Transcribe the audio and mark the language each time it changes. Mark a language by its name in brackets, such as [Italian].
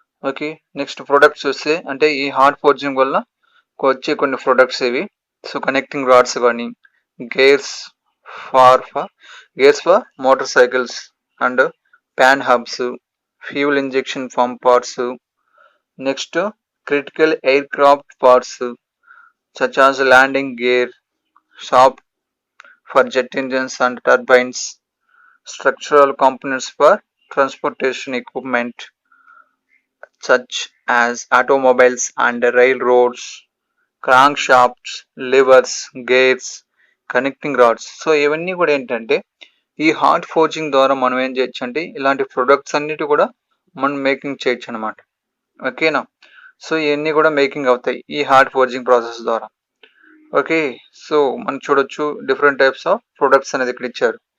[Telugu] Okay, next products చూస్తే అంటే ఈ హార్డ్ ఫోర్జింగ్ వల్ల వచ్చే కొన్ని ప్రొడక్ట్స్ ఇవి. [English] So connecting rods కానీ gears for motorcycles and pan hubs, fuel injection pump parts. Next critical aircraft parts such as landing gear, shaft for jet engines and turbines, structural components for transportation equipment such as automobiles and railroads, crankshafts, levers, gears, connecting rods. [Telugu] So ఇవన్నీ కూడా ఏంటంటే ఈ hard forging ద్వారా మనం ఏం చేయొచ్చు అంటే ఇలాంటి ప్రొడక్ట్స్ అన్నిటి కూడా మనం మేకింగ్ చేయొచ్చు అనమాట. ఓకేనా, సో ఇవన్నీ కూడా మేకింగ్ అవుతాయి ఈ హార్డ్ ఫోర్జింగ్ ప్రాసెస్ ద్వారా. ఓకే, సో మనం చూడొచ్చు డిఫరెంట్ టైప్స్ ఆఫ్ ప్రొడక్ట్స్ అనేది ఇక్కడ ఇచ్చారు.